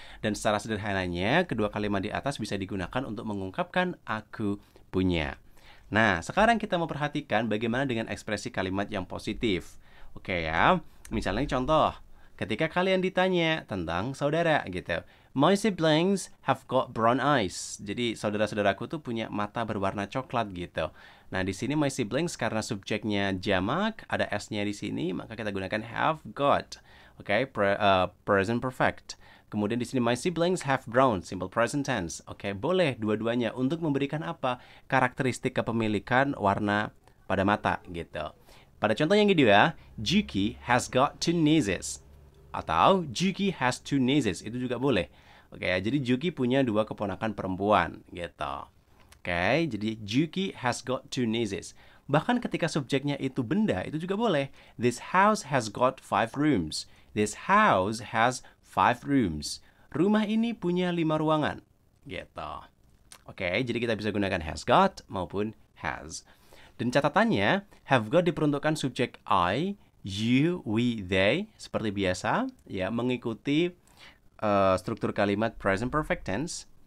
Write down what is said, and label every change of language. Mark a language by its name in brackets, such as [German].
[Indonesian] Dan secara sederhananya, kedua kalimat di atas bisa digunakan untuk mengungkapkan aku punya. Nah, sekarang kita mau perhatikan bagaimana dengan ekspresi kalimat yang positif. Oke ya, misalnya contoh, ketika kalian ditanya tentang saudara gitu. [English] My siblings have got brown eyes. [Indonesian] Jadi saudara-saudaraku tuh punya mata berwarna coklat gitu. Nah, di sini my siblings karena subjeknya jamak, ada s-nya di sini, maka kita gunakan have got. Oke, present perfect. Kemudian di sini [English] my siblings have brown, [Indonesian] simple present tense. Oke, boleh dua-duanya untuk memberikan apa? Karakteristik kepemilikan warna pada mata gitu. Pada contoh yang kedua, [English] Juki has got two nieces. [Indonesian] Atau [English] Juki has two nieces. [Indonesian] Itu juga boleh. Oke, jadi Juki punya dua keponakan perempuan. Gitu. Oke, jadi [English] Juki has got two nieces. [Indonesian] Bahkan ketika subjeknya itu benda, itu juga boleh. [English] This house has got 5 rooms. This house has 5 rooms. [Indonesian] Rumah ini punya 5 ruangan. Gitu. Oke, jadi kita bisa gunakan has got maupun has. Dan catatannya, have got diperuntukkan subjek I, you, we, they, seperti biasa, ya, mengikuti struktur kalimat present perfect tense.